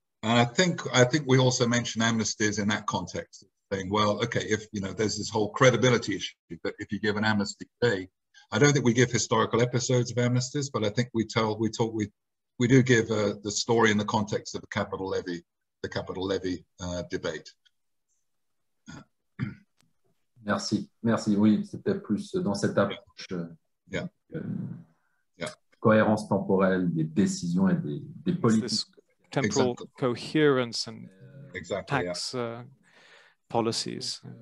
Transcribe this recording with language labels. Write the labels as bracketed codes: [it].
[en] And I think we also mention amnesties in that context, saying, well, okay, if, you know, there's this whole credibility issue that if you give an amnesty today, I don't think we give historical episodes of amnesties, but I think we do give the story in the context of the capital levy debate. [fr] Merci. Oui, c'était plus dans cette approche cohérence temporelle des décisions et des politiques. [en] Temporal coherence and tax policies.